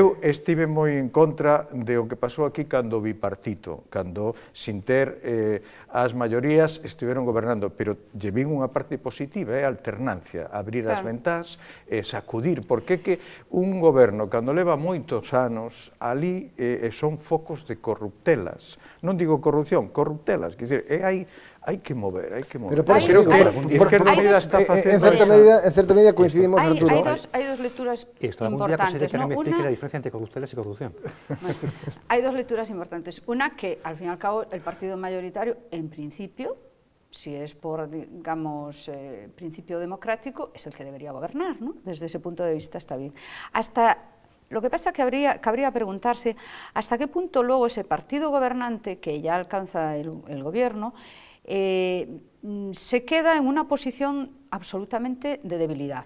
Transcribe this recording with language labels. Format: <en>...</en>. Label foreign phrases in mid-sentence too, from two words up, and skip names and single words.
<gl>Eu estive moi en contra de o que pasou aquí cando o bipartito, cando, sin ter as maiorías, estiveron gobernando, pero lle vin unha parte positiva, é a alternancia, abrir as ventás, sacudir, porque é que un goberno, cando leva moitos anos, ali son focos de corruptelas. Non digo corrupción, corruptelas, quer dizer, hai que mover, hai que mover. Pero por eso digo, Izquierda Unida está facendo en certa medida coincidimos, Arturo. Hai dos lecturas importantes.</gl> <es>Que me explique la diferencia entre corruptelas y corrupción. Hay dos lecturas importantes. Una, que al fin y al cabo el partido mayoritario, en principio, si es por, digamos, principio democrático, es el que debería gobernar, ¿no? Desde ese punto de vista está bien. Lo que pasa es que cabría preguntarse hasta qué punto luego ese partido gobernante que ya alcanza el gobierno se queda en una posición absolutamente de debilidad.</es>